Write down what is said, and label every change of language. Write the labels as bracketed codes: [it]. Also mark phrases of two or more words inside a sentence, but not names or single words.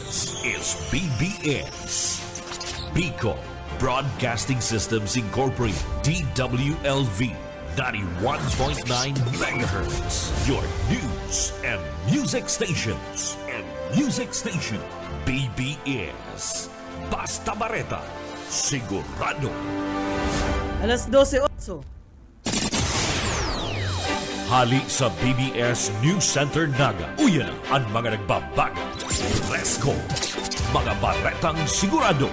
[en] is BBS. Bico Broadcasting Systems Incorporated, DWLV, 91.9 megahertz. Your news and music stations. [bik] BBS. Basta Bareta. Sigurado. Alas 12:08. Hali sa BBS News Center Naga. Uyan ang mga nagbabaga. Fresco. Mga baretang sigurado.